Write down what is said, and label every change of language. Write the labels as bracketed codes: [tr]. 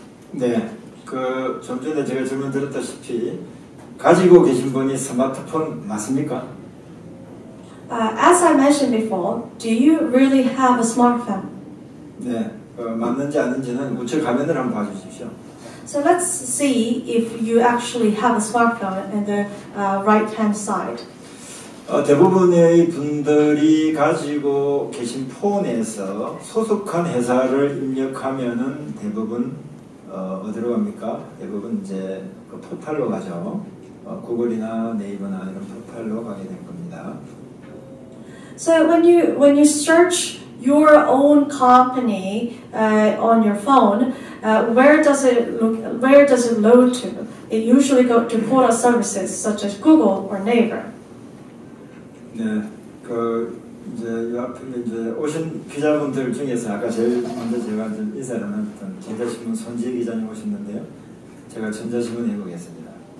[ko] 네, 좀 전에 제가 질문 드렸다시피 가지고 계신 분이 스마트폰 맞습니까? [en] As I mentioned before, do you really have a smartphone? [ko] 네, 맞는지 아닌지는 우측 화면을 한번 봐주십시오. [en] So let's see if you actually have a smartphone in the right-hand side. [ko] 대부분의 분들이 가지고 계신 폰에서 소속한 회사를 입력하면은 대부분 어디로 갑니까? 대부분 이제 그 포털로 가죠. 구글이나 네이버나 이런 포털로 가게 될 겁니다. [en] So when you search your own company on your phone, where does it load to? It usually goes to portal services such as Google or Naver. [ko] 네, 이제 이 앞에 이제 오신 기자분들 중에서 아까 제일 먼저 제가 좀 인사를 나눴던 전자신문 손지혜 기자님 오셨는데요. 제가 전자신문 해보겠습니다.